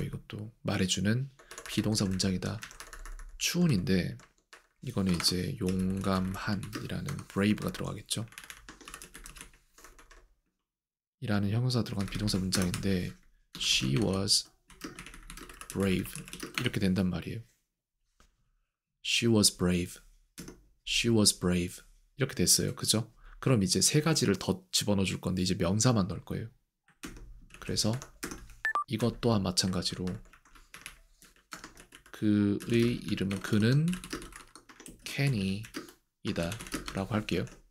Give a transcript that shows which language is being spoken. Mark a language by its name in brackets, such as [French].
[Korean] 이것도 말해주는 비동사 문장이다. 추운인데 이거는 이제 용감한이라는 brave가 들어가겠죠. 이라는 형용사 들어간 비동사 문장인데 [English] she was brave [Korean] 이렇게 된단 말이에요. [English] She was brave. She was brave [Korean] 이렇게 됐어요. 그죠? 그럼 이제 세 가지를 더 집어넣어 줄 건데 이제 명사만 넣을 거예요. 그래서 이것 또한 마찬가지로 그의 이름은 그는 Kenny이다 라고 할게요.